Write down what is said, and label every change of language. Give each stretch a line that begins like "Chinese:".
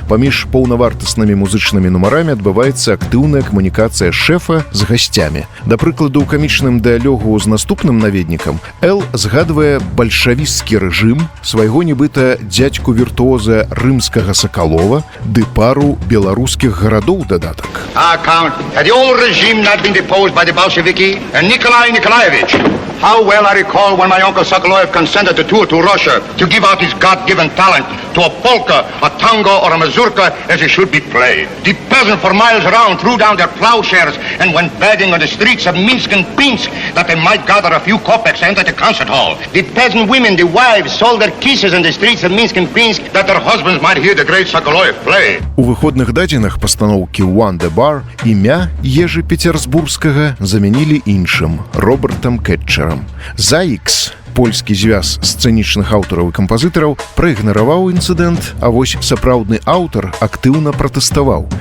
Belarusian: Паміж паўнавартаснымі музычнымі нумарамі адбываецца актыўная камунікацыя шэфа з гасцямі. Да прыкладу, у камічным дыялогу з наступным наведнікам Эл згадвае бальшавісцкі рэжым, свайго нібыта дзядзьку-віртуоза рымскага Сакалова, ды пару беларускіх гарадоў дадатак.
English: Count, had the old regime not been deposed by the Bolsheviki and Nikolai Nikolaevich? How well I recall when my uncle Sokoloev consented to tour to Russia to give out his God-given talent to a polka, a tango, or a mazurka as it should be played. The peasants for miles around threw down their plowshares and went begging on the streets of Minsk and Pinsk that they might gather a few kopecks and enter the concert hall. The peasant women, the wives, sold their kisses in the streets of Minsk and Pinsk that their husbands might hear the great Sokoloev play.
Belarusian: У выходных дадзенах пастаноўкі «Wonder Bar» імя Ежы Пецярсбургскага замянілі іншым – Робертам Кетчерам. «Заікс», польскі звяз сцэнічных аўтараў і кампазітараў, праігнараваў інцыдэнт, а вось сапраўдны аўтар актыўна пратэставаў.